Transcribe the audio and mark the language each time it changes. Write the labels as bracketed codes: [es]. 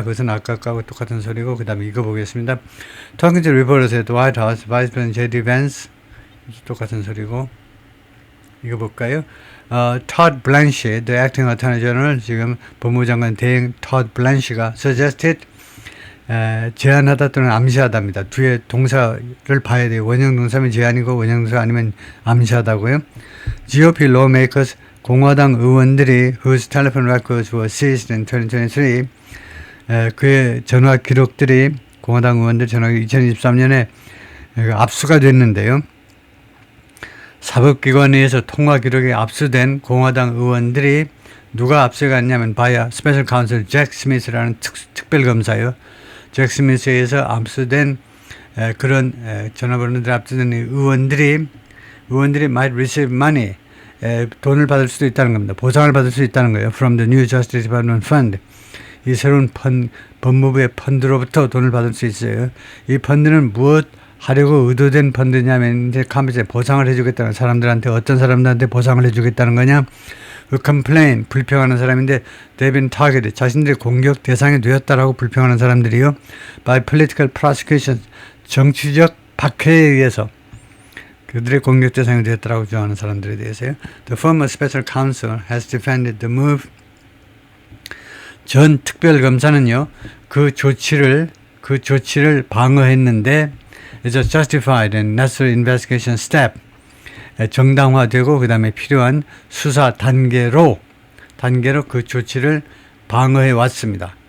[ko] 그것은 아까 거하고 똑같은 소리고 그 다음에 이거 보겠습니다. [en] Talking to reporters at the White House, Vice President J.D. [ko] Vance 똑같은 소리고 이거 볼까요? Todd Blanche, [en] the acting attorney general [ko] 지금 법무장관 대행 Todd Blanche가 suggested 제안하다 또는 암시하다입니다. 뒤에 동사를 봐야 돼요. 원형 동사면 제안이고 원형 동사 아니면 암시하다고요. [en] GOP lawmakers [ko] 공화당 의원들이 [en] whose telephone records were seized in 2023 [ko] 그의 전화 기록들이 공화당 의원들 전화 2023년에 압수가 됐는데요. 사법기관에 의해서 통화 기록이 압수된 공화당 의원들이 누가 압수했냐면 [en] via Special Counsel [ko] 잭 스미스라는 특별검사요. 잭 스미스에 의해서 압수된 그런 전화번호들 압수된 의원들이 [en] might receive money [ko] 돈을 받을 수도 있다는 겁니다. 보상을 받을 수 있다는 거예요. [en] From the new Justice Department Fund. [ko] 이 새로운 법무부의 펀드로부터 돈을 받을 수 있어요. 이 펀드는 무엇 하려고 의도된 펀드냐면 이제 컴퓨터에 보상을 해주겠다는 사람들한테 어떤 사람들한테 보상을 해주겠다는 거냐? 그 complain 불평하는 사람인데 [en] they've been targeted [ko] 자신들이 공격 대상이 되었다라고 불평하는 사람들이요. [en] by political prosecution [ko] 정치적 박해에 의해서 그들의 공격 대상이 되었다라고 주장하는 사람들에 대해서요. [en] The former special counsel has defended the move. [ko] 전 특별검사는요. 그 조치를 방어했는데 [en] is a justified and necessary investigation step. [ko] 정당화되고 그 다음에 필요한 수사 단계로 그 조치를 방어해 왔습니다.